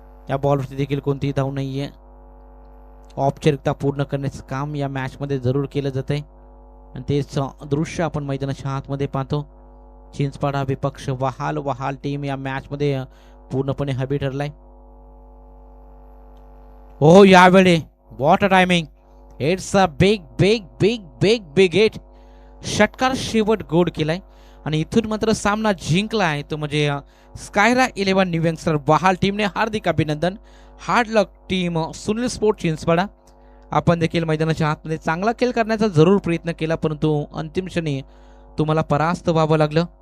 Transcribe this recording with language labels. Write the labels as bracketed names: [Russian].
[Marathi] या बॉलवरती देखील कोणतीही धाव नाहीये. औपचारिकता पूर्ण करण्याचं काम या मॅच मध्ये जरूर केलं जात आहे आणि तेच दृश्य आपण मैदानाच्या आतमध्ये पाहतो. चिंचपाडा विपक्ष वहाल टीम या मॅच मध्ये पूर्णपणे हबी ठरलाय. हो यावेळी [English] What a timing. It's a big big big big big hit. [Marathi] षटकार शेवट गोड केलाय आणि इथून मात्र सामना जिंकलाय तो म्हणजे स्कायरा 11 न्यू यंगस्टर वहाल टीमने. हार्दिक अभिनंदन. हार्ड लक टीम सुनील स्पोर्ट चिंचपाडा. आपण देखील मैदानाच्या आतमध्ये चांगला खेळ करण्याचा जरूर प्रयत्न केला परंतु अंतिम क्षणी तुम्हाला परास्त व्हावं लागलं.